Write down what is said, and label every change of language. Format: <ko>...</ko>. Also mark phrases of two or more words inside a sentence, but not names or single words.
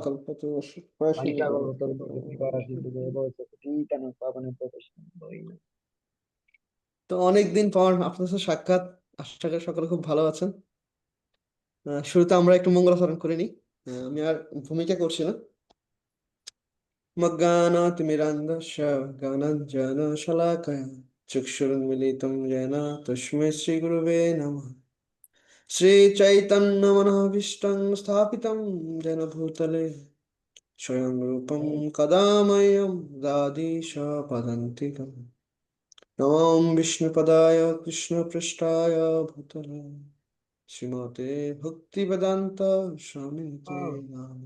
<bn>কল্পতরু তো অনেকদিন পর আপনার সাথে সাক্ষাৎ, আশা করি সকলে খুব ভালো আছেন। শুরুতে আমরা একটু মঙ্গলাচরণ করে নিই। আমি আর ভূমিকা করছি না।</bn> <sa>মজ্ঞানাতিমিরান্ধস্য জ্ঞানাঞ্জনশলাকয়া চক্ষুरुन्मीलितं येन तस्मै श्रीगुरवे नमः। श्रीचैतन्यमनोभीष्टं स्थापितं येन भूतले स्वयं रूपं कदा मह्यं ददाति स्वपदान्तिकम्। नमो विष्णुपदाय कृष्णपृष्ठाय भूतले श्रीमते भक्तिवेदान्त स्वामिते नाम।</sa>